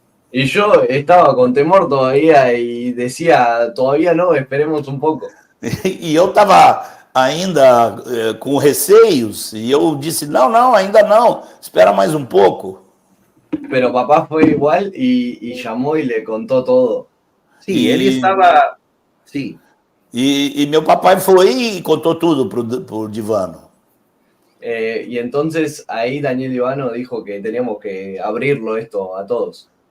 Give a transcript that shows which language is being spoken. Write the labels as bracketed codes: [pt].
[es] Y yo estaba con temor todavía y decía, todavía no, esperemos un poco. [pt] E eu estava ainda com receios e eu disse, não, ainda não, espera mais um pouco. [es] Pero papá fue igual y llamó y le contó todo. [pt] Sim, ele estava... Sim. E meu papai foi e contou tudo pro Divano. [es] Y entonces ahí Daniel Livano dijo que teníamos que abrirlo esto a todos.